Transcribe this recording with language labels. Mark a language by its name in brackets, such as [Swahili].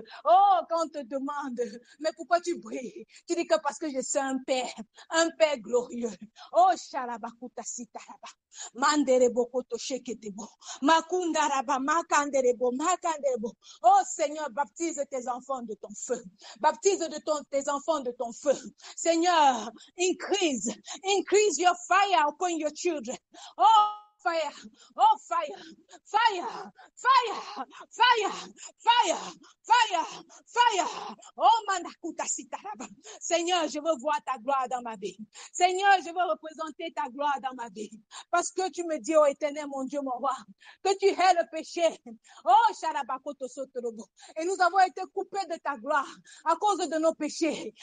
[French] Oh, quand on te demande, mais pourquoi tu brilles? Tu dis que parce que je suis un père glorieux. Oh, Shalabakuta Sitaraba, Manderebo Koto Sheketebo, Makundaraba, Makanderebo, Makanderebo. Oh Seigneur, baptise tes enfants de ton feu. Baptise tes enfants de ton feu. [English] Seigneur, increase your fire upon your children. Oh, fire, oh fire, fire, fire, fire, fire, fire, fire. Oh Mandakuta Sitaraba. [French] Seigneur, je veux voir ta gloire dans ma vie. Seigneur, je veux représenter ta gloire dans ma vie. Parce que tu me dis, oh éternel, mon Dieu, mon roi, que tu hais le péché. Oh, Sharabakoto Sotorobo. Et nous avons été coupés de ta gloire à cause de nos péchés.